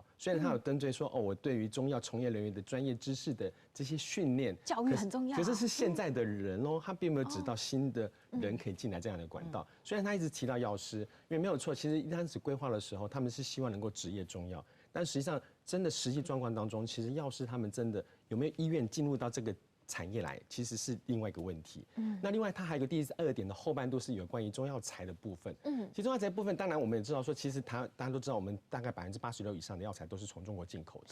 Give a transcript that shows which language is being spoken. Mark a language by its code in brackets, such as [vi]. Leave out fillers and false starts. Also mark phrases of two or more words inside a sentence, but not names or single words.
[zh] 雖然他有針對說，哦，我對於中藥從業人員的專業知識的這些訓練，教育很重要。可是是現在的人哦，他並沒有指到新的人可以進來這樣的管道。雖然他一直提到藥師，因為沒有錯，其實一開始規劃的時候，他們是希望能夠執業中藥，但實際上真的实际状况当中，其实药师他们真的有没有意愿进入到这个产业来，其实是另外一个问题。那另外它还有个第2点的后半度是有关于中药材的部分。其实中药材部分，当然我们也知道说，其实大家都知道，我们大概86%以上的药材都是从中国进口的。